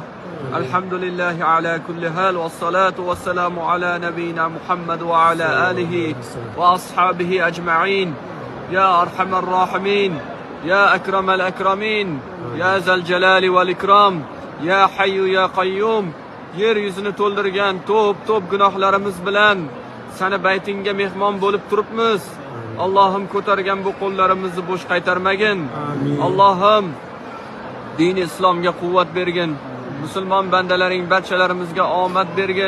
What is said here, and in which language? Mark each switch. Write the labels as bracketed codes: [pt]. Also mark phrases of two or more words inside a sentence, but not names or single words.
[ar] الحمد لله على كل حال، والصلاة والسلام على نبينا محمد وعلى آله وأصحابه أجمعين. يا أرحم الراحمين، يا أكرم الأكرمين، يا ذا الجلال والإكرام، يا حي يا قيوم. [uz] Yeryüzünü to'ldirgan to'p gunohlarimiz bilan seni baytingga mehmon bo'lib turibmiz. Allohim ko'targan bu qo'llarimizni bo'sh qaytarmagin. Allohim dini islomga quvvat bergin. Musulmon bandalaring barchalarimizga omad bergin.